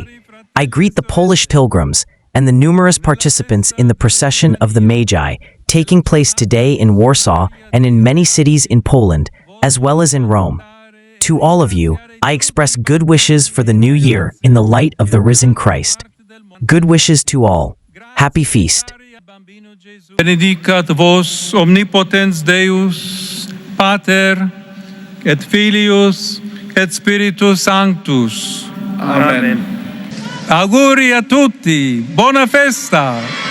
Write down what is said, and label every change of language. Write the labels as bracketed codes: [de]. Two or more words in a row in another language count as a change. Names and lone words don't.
[en] I greet the Polish pilgrims and the numerous participants in the procession of the Magi, taking place today in Warsaw and in many cities in Poland, as well as in Rome. To all of you, I express good wishes for the new year in the light of the risen Christ. Good wishes to all. Happy Feast. [la] Benedicat vos omnipotens Deus, Pater, et Filius, et Spiritus Sanctus. Amen. [it] Auguri a tutti, buona festa!